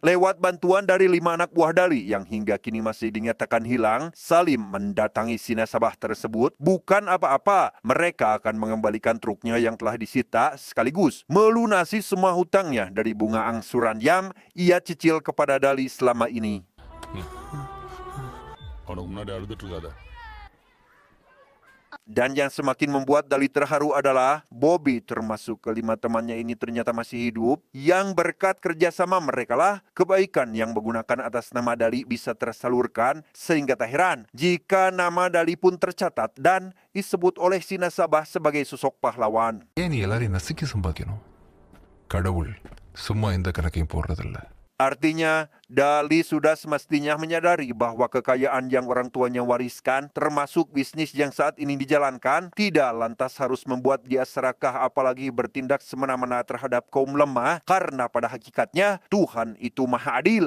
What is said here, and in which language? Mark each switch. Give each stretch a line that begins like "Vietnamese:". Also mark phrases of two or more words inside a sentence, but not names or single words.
Indonesian: Lewat bantuan dari 5 anak buah Dali yang hingga kini masih dinyatakan hilang, Salim mendatangi si nasabah tersebut. Bukan apa-apa, mereka akan mengembalikan truknya yang telah disita sekaligus melunasi semua hutangnya dari bunga angsuran yang ia cicil kepada Dali selama ini.
Tamil: அவனுக்கு முன்னாடி அழுதுட்டு இருக்காத.
Indonesian: Dan yang semakin membuat Dali terharu adalah Bobby termasuk kelima temannya ini ternyata masih hidup. Yang berkat kerjasama mereka lah kebaikan yang menggunakan atas nama Dali bisa tersalurkan. Sehingga tak heran jika nama Dali pun tercatat dan disebut oleh si nasabah sebagai sosok pahlawan.
Tamil: ஏன் நீ எல்லாரையும் நசுக்கி சம்பாதிக்கணும்? கடவுள் சும்மா எந்த கணக்கையும் போடுறதில்ல.
Indonesian: Artinya, Dali sudah semestinya menyadari bahwa kekayaan yang orang tuanya wariskan, termasuk bisnis yang saat ini dijalankan, tidak lantas harus membuat dia serakah apalagi bertindak semena-mena terhadap kaum lemah, karena pada hakikatnya Tuhan itu maha adil.